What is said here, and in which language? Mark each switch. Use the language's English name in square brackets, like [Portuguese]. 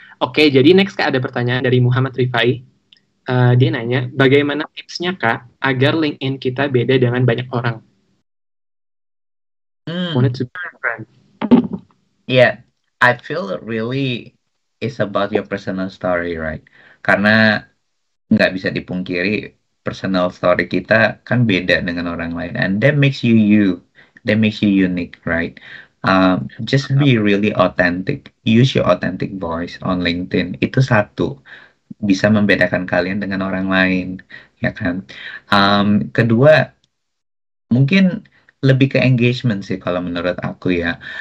[Indonesian] Oke, jadi next Kak ada pertanyaan dari Muhammad Rifai. Dia nanya, bagaimana tipsnya Kak agar LinkedIn kita beda dengan banyak orang? [English] Wanted to be different. Yeah, I feel really it's about your personal story, right? [Indonesian] Karena nggak bisa dipungkiri personal story kita kan beda dengan orang lain, [English] and that makes you you, that makes you unique, right? Just be really authentic, use your authentic voice on LinkedIn. [Indonesian] Itu satu bisa membedakan kalian dengan orang lain, ya kan? Kedua, mungkin lebih ke engagement sih kalau menurut aku ya.